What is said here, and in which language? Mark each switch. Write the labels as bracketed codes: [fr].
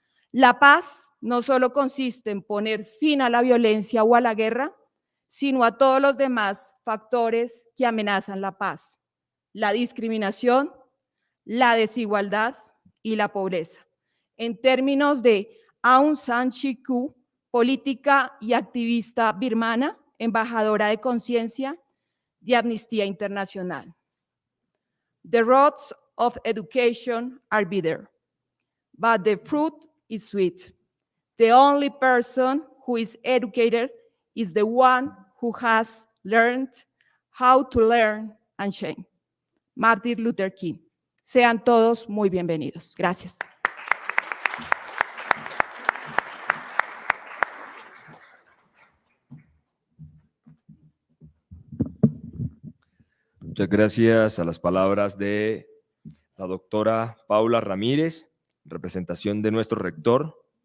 [es] La paz no solo consiste en poner fin a la violencia o a la guerra, sino a todos los demás factores que amenazan la paz: la discriminación, la desigualdad y la pobreza. En términos de Aung San Suu Kyi, política y activista birmana, embajadora de conciencia de Amnistía Internacional. [en] The roads of education are bitter, but the fruit is sweet. The only person who is educated is the one who has learned how to learn and change. Martin Luther King. [es] Sean todos muy bienvenidos. Gracias. Muchas gracias a las palabras de la doctora Paula Ramírez, representación de nuestro rector.